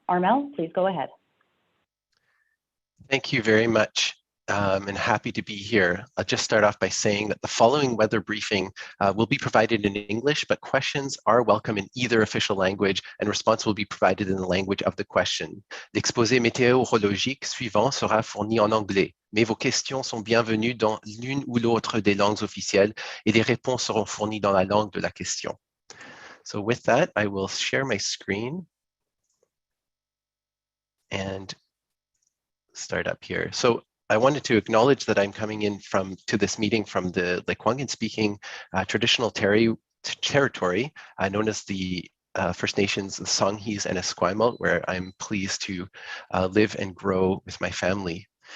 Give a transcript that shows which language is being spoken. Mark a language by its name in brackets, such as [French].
[English] Armel, please go ahead. Thank you very much. And happy to be here. I'll just start off by saying that the following weather briefing will be provided in English, but questions are welcome in either official language, and response will be provided in the language of the question. [French] L'exposé météorologique suivant sera fourni en anglais, mais vos questions sont bienvenues dans l'une ou l'autre des langues officielles, et les réponses seront fournies dans la langue de la question. [English] So with that, I will share my screen and start up here. So I wanted to acknowledge that I'm coming in to this meeting from the Lekwungen speaking traditional territory known as the First Nations, the Songhees and Esquimalt, where I'm pleased to live and grow with my family.